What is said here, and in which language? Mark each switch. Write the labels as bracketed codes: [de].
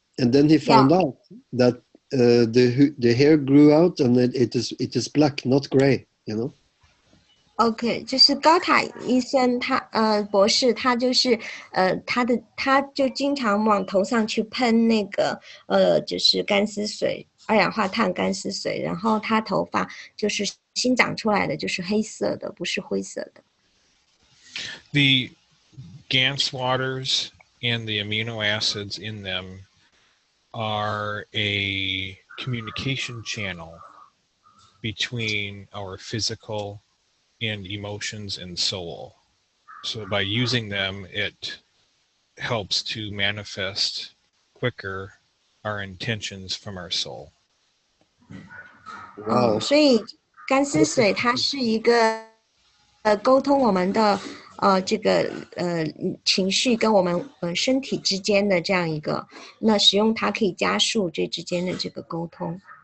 [en] And then he found out that the hair grew out, and it is black, not gray, you know. [zh] OK， 就是高塔医生博士，他就是他就经常往头上去喷那个就是干丝水，二氧化碳干丝水，然后他头发就是新长出来的就是黑色的，不是灰色的。 [en] The GANS waters and the amino acids in them are a communication channel between our physical and emotions and soul. So by using them, it helps to manifest quicker our intentions from our soul. Wow. [zh] 所以干丝水它是一个沟通我们的这个情绪跟我们身体之间的这样一个，那使用它可以加速这之间的这个沟通。